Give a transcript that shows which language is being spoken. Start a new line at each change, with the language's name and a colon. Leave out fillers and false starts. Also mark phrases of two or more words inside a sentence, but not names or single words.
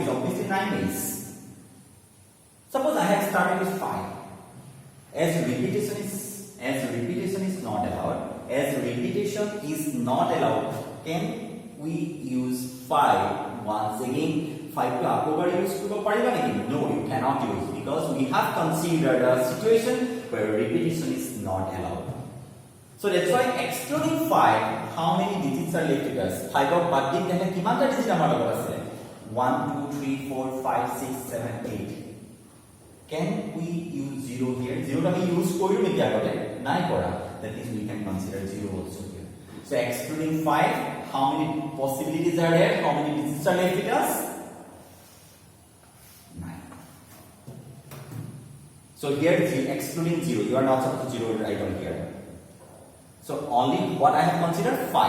English: Obviously 9 ways. Suppose I have started with 5. As repetition is not allowed. As repetition is not allowed, can we use 5 once again?
Assamese: 5 to আকৌ বাৰ ইউজ কৰিব পাৰিবা নেকি?
English: No, you cannot use because we have considered a situation where repetition is not allowed. So that's why excluding 5, how many digits are left with us?
Assamese: 5 of বাদ দিম তেনে কিমানটা digit আমাৰ লগত আছে? 1 2 3 4 5 6 7 8.
English: Can we use 0 here?
Assamese: 0 আমি use কৰিম নেকি আগতে? নাই কৰা.
English: That means we can consider 0 also here. So excluding 5, how many possibilities are there? How many digits are left with us? 9. So here excluding 0, you are not supposed to 0 right on here. So only what I have considered 5.